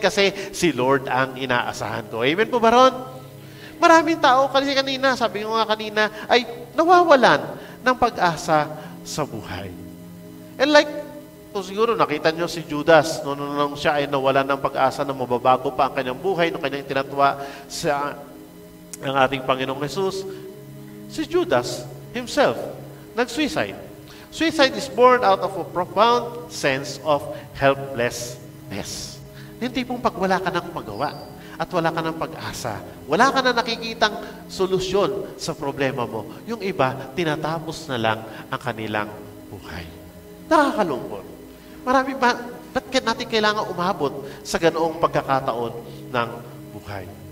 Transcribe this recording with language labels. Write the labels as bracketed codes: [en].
[tl] Kasi si Lord ang inaasahan ko. Amen po ba ron? Maraming tao, kasi kanina, sabi ko nga kanina, ay nawawalan ng pag-asa sa buhay. [en] And like, [tl] siguro nakita nyo si Judas, nung siya ay nawalan ng pag-asa na mababago pa ang kanyang buhay, nung kanyang tinatwa sa ang ating Panginoong Jesus, si Judas himself, nag-suicide. [en] Suicide is born out of a profound sense of helplessness. [tl] Yung tipong pag wala ka ng magawa at wala ka ng pag-asa, wala ka na nakikitang solusyon sa problema mo, yung iba, tinatapos na lang ang kanilang buhay. Nakakalungkot. Marami ba, ba't natin kailangan umabot sa ganoong pagkakataon ng buhay?